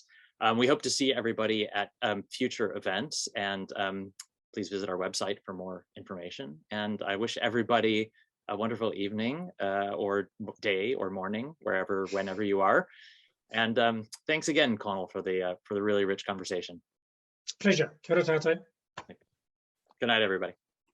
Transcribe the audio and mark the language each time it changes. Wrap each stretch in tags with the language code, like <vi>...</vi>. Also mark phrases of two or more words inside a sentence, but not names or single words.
<en>We hope to see everybody at future events, and please visit our website for more information. And I wish everybody a wonderful evening or day or morning, whenever you are. And thanks again, Conal, for the really rich conversation. Pleasure.</en> <mi>Kia ora tātou.</mi> <en>Good night, everybody.</en>